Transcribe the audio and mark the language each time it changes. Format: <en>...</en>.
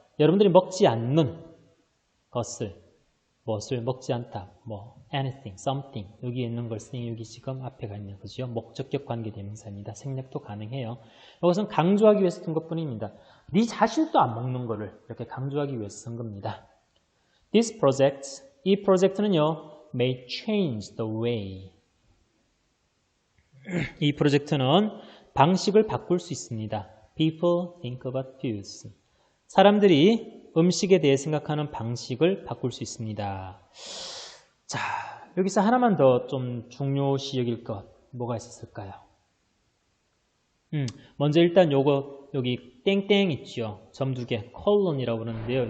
<ko>여러분들이 먹지 않는 것을, 무엇을 먹지 않다.</ko> <en>anything, something.</en> <ko>여기 있는 걸 쓰니 여기 지금 앞에 가 있는 거죠. 목적격 관계 대명사입니다. 생략도 가능해요. 이것은 강조하기 위해서 쓴 것 뿐입니다. 네 자신도 안 먹는 거를 이렇게 강조하기 위해서 쓴 겁니다.</ko> <en>This project,</en> <ko>이 프로젝트는요,</ko> <en>may change the way.</en> <ko>이 프로젝트는 방식을 바꿀 수 있습니다.</ko> <en>People think about foods.</en> <ko>사람들이 음식에 대해 생각하는 방식을 바꿀 수 있습니다. 자, 여기서 하나만 더 좀 중요시 여길 것 뭐가 있었을까요? 먼저 일단 요거 여기 땡땡 있죠. 점 두 개, 콜론이라고 그러는데요.</ko>